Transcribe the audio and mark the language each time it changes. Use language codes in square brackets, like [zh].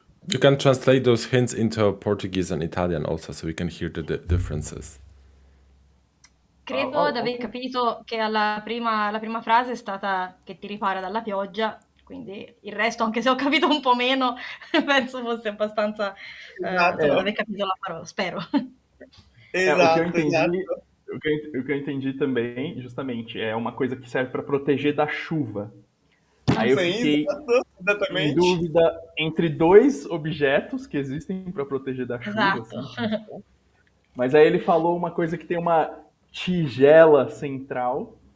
[en] You can translate those hints into Portuguese and Italian also, so we can hear the differences. [it] Credo di aver capito che la prima frase è stata che ti ripara dalla pioggia, quindi il resto, anche se ho capito un po' meno, penso fosse abbastanza di aver capito la parola, spero. [pt] Exato, o que eu entendi também, justamente, é uma coisa que serve para proteger da chuva. Aí eu fiquei em dúvida entre dois objetos que existem para proteger da chuva. Assim. Mas aí ele falou uma coisa que tem uma tigela central.